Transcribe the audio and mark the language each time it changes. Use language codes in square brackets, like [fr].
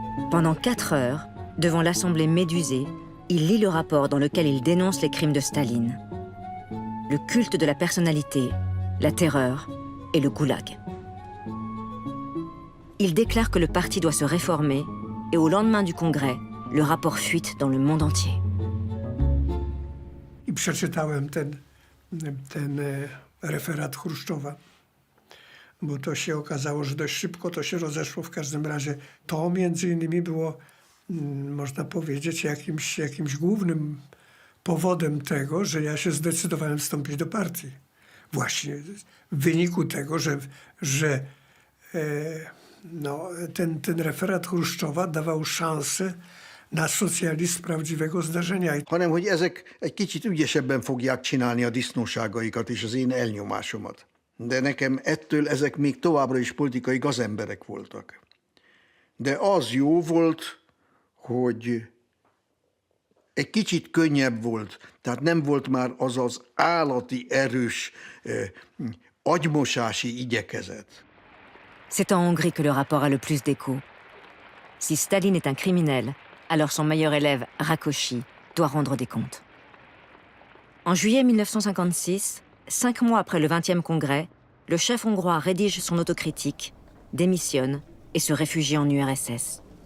[fr] Pendant 4 heures, devant l'Assemblée médusée, il lit le rapport dans lequel il dénonce les crimes de Staline. Le culte de la personnalité, la terreur et le goulag. Il déclare que le parti doit se réformer et au lendemain du congrès, le rapport fuite dans le monde entier. [pl] I przeczytałem ten referat Chruszczowa, bo to się okazało, że dość szybko to się rozeszło. W każdym razie to między innymi było, można powiedzieć, jakimś głównym powodem tego, że ja się zdecydowałem wstąpić do partii. Właśnie w wyniku tego, że ten referat Chruszczowa dawał szansę na szocializm prawdziwego zdarzenia. [hu] Hanem, hogy ezek egy kicsit ügyesebben fogják csinálni a disznóságaikat és az én elnyomásomat. De nekem ettől ezek még továbbra is politikai gazemberek voltak. De az jó volt, hogy egy kicsit könnyebb volt. Tehát nem volt már az az állati erős agymosási igyekezet. [fr] C'est en Hongrie que le rapport a le plus d'écho. Si Staline est un criminel, alors son meilleur élève, Rákosi, doit rendre des comptes. En juillet 1956, 5 mois après le 20e congrès, le chef hongrois rédige son autocritique, démissionne et se réfugie en URSS.